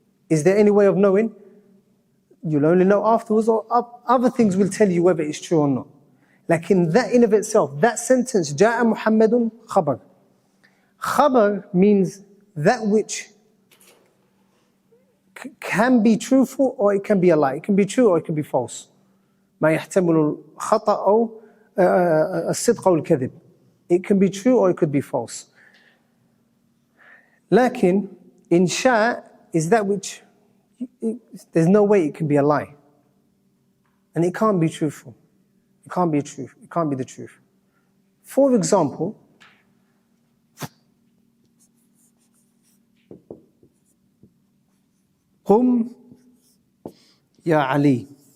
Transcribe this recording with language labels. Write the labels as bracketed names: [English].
[English] Is there any way of knowing? You'll only know afterwards, or other things will tell you whether it's true or not. Like in that in of itself, that sentence, [Arabic] جاء محمد خبر. [English] Khabar means that which can be truthful or it can be a lie. It can be true or it can be false. [Arabic] ما يحتمل الخطأ أو الصدق أو الكذب. [English] It can be true or it could be false. Lakin, insha is that which, there's no way it can be a lie. And it can't be truthful. It can't be truth. It can't be the truth. For example, [Arabic] Qum ya Ali.